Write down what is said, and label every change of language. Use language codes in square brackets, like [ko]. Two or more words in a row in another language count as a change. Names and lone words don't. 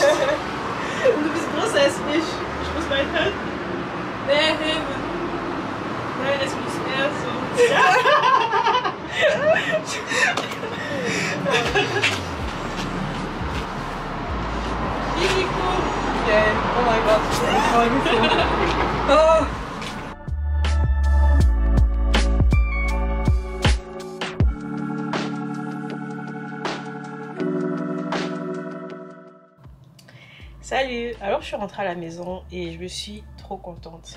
[de] Und du bist größer als ich. Ich muss mein Hand mehr heben. Nein, es muss mehr so. Risiko. Okay. Oh mein Gott. Ich freue mich so. Oh. [fr] Salut, alors je suis rentrée à la maison et je suis trop contente.